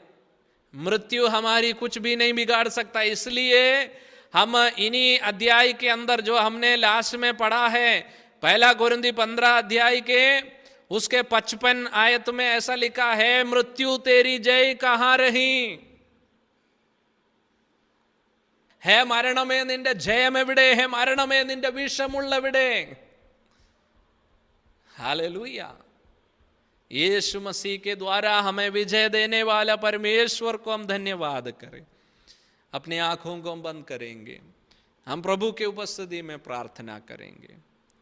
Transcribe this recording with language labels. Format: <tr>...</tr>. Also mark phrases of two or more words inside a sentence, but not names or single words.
<hi>मृत्यु हमारी कुछ भी नहीं बिगाड़ सकता। इसलिए हम इन्हीं अध्याय के अंदर जो हमने लास्ट में पढ़ा है, पहला कोरिन्थी 15 अध्याय के उसके 55 आयत में ऐसा लिखा है, मृत्यु तेरी जय कहां रही?</hi> <ml>ഹേ മരണമേ നിന്റെ ജയം എവിടെ? ഹേ മരണമേ നിന്റെ വിഷമുള്ളവിടെ?</ml> <hi>हालेलुया। यीशु मसीह के द्वारा हमें विजय देने वाला परमेश्वर को हम धन्यवाद करें। अपनी आंखों को हम बंद करेंगे, हम प्रभु के उपस्थिति में प्रार्थना करेंगे।</hi>